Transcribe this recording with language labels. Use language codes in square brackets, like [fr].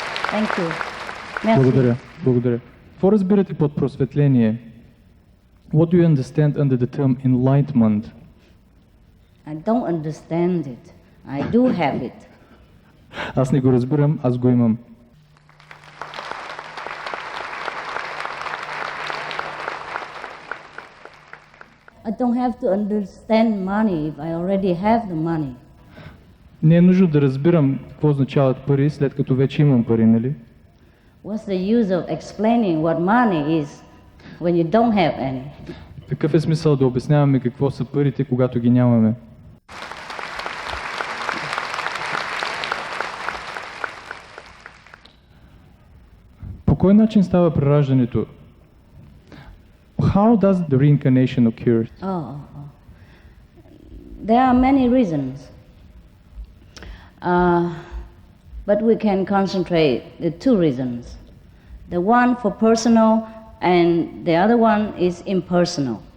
[en] Thank you. [bg] Благодаря. Благодаря. Какво разбирате под просветление? [en] What do you understand under the term enlightenment? I don't understand it. I do have it. [bg] Аз не го разбирам, аз го имам. [en] I don't have to understand money if I already have the money. [bg] Не е нужно да разбирам какво означават пари, след като вече имам пари, нали? [en] What's the use of explaining what money is when you don't have any? [bg] Какъв е смисъл да обясняваме какво са парите, когато ги нямаме? По кой начин става прераждането? [en] How does the reincarnation occur? There are many reasons. But we can concentrate the two reasons. The one for personal and the other one is impersonal.